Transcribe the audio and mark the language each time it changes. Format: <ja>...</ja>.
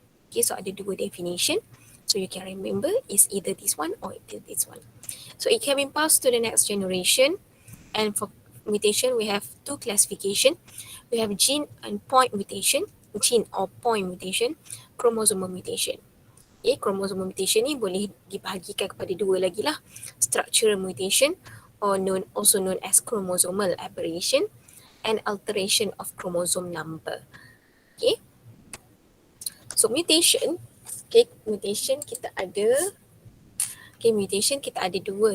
<en>Okay, so</en> <ms>ada dua</ms> <en>definition. So you can remember is either this one or either this one. So it can be passed to the next generation. And for mutation, we have two classification. We have gene and point mutation, gene or point mutation, chromosomal mutation.</en> <ms>Okay, chromosomal mutation ni boleh dibahagikan kepada dua lagi lah.</ms> <en>Structural mutation or also known as chromosomal aberration and alteration of chromosome number. Okay. So mutation, okay, mutation</en> <ms>kita ada dua.</ms>